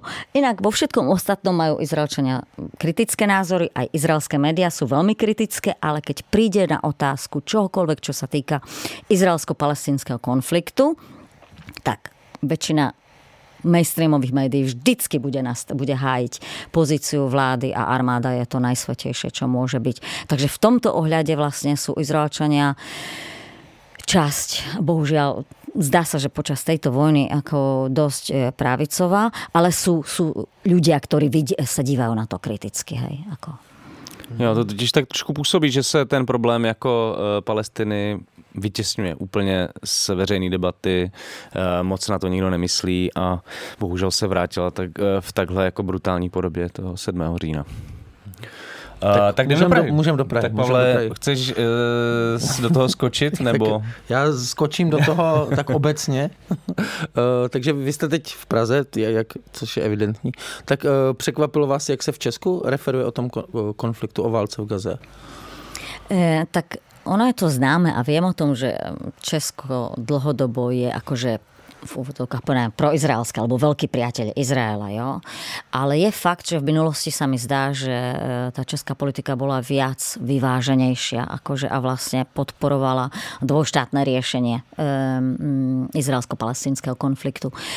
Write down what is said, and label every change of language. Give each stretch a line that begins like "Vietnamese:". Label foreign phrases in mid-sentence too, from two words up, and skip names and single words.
Slovak: Inak vo všetkom ostatnom majú Izraelčania kritické názory, aj izraelské médiá sú veľmi kritické, ale keď príde na otázku čohokoľvek, čo sa týka izraelsko-palestínskeho konfliktu, tak väčšina mainstreamových médií vždycky bude hájiť pozíciu vlády a armáda je to najsvätejšie, čo môže byť. Takže v tomto ohľade vlastne sú Izraelčania časť, bohužiaľ, zdá sa, že počas tejto vojny ako dosť pravicová, ale sú ľudia, ktorí sa dívajú na to kriticky. Hej, ako.
Czech: Jo, to totiž tak trošku působí, že se ten problém jako Palestiny vytěsňuje úplně z veřejné debaty, moc na to nikdo nemyslí a bohužel se vrátila v takhle jako brutální podobě toho 7. října. Tak můžeme do Prahy. Tak Pavle, chceš do toho skočit? Nebo? Já skočím do toho tak obecně. Takže vy jste teď v Praze, což je evidentní. Tak překvapilo vás, jak se v Česku referuje o tom konfliktu, o válce v Gaze?
Slovak: Tak ono je to známe a viem o tom, že Česko dlhodobo je akože v úvodovkách povedané proizraelské alebo veľký priateľ Izraela. Jo? Ale je fakt, že v minulosti sa mi zdá, že tá česká politika bola viac vyváženejšia akože a vlastne podporovala dvojštátne riešenie izraelsko-palestínskeho konfliktu.